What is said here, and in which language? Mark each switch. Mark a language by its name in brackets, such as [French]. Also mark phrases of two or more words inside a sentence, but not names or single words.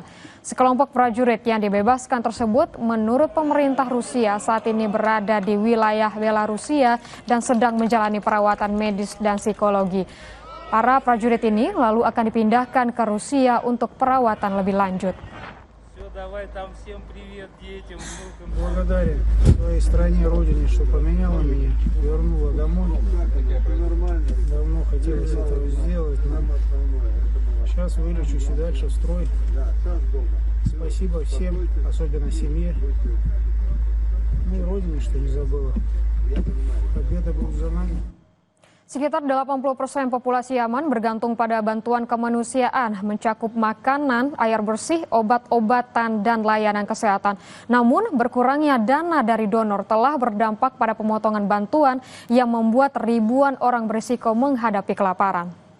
[Indonesian] Sekelompok prajurit yang dibebaskan tersebut menurut pemerintah Rusia saat ini berada di wilayah Belarusia dan sedang menjalani perawatan medis dan psikologi. Para prajurit ini lalu akan dipindahkan ke Rusia untuk perawatan lebih lanjut. [Russian] Благодарен своей стране, родине, что поменяла меня, вернула домой. Давно хотелось этого сделать, но сейчас вылечусь и дальше в строй. Спасибо всем, особенно семье. Ну и родине, что не забыла. Победа будет за нами. [Indonesian] Sekitar 80% populasi Yaman bergantung pada bantuan kemanusiaan, mencakup makanan, air bersih, obat-obatan, dan layanan kesehatan. Namun, berkurangnya dana dari donor telah berdampak pada pemotongan bantuan yang membuat ribuan orang berisiko menghadapi kelaparan.